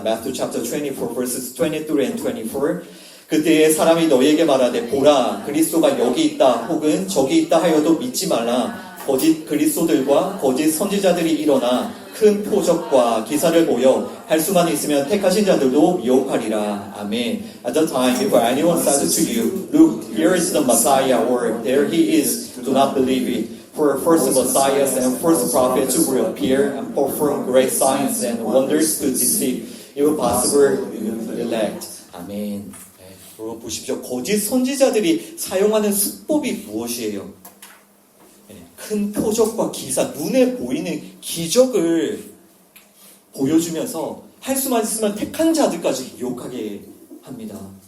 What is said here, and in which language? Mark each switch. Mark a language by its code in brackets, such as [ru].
[en] Matthew chapter 24 verses 23 and 24. [ko] 그때에 사람이 너희에게 말하되 보라 그리스도가 여기 있다 혹은 저기 있다 하여도 믿지 말라. 거짓 그리스도들과 거짓 선지자들이 일어나 큰 표적과 기사를 보여 할 수만 있으면 택하신 자들도 미혹하리라. 아멘. [en] At the time, if anyone says to you, Look, here is the Messiah, or there he is, do not believe it. For first the Messiahs and first prophets will appear and perform great signs and wonders to deceive, if possible, elect. [ko] 아멘. 여러분 보십시오. 거짓 선지자들이 사용하는 수법이 무엇이에요? 큰 표적과 기사, 눈에 보이는 기적을 보여주면서 할 수만 있으면 택한 자들까지 유혹하게 합니다.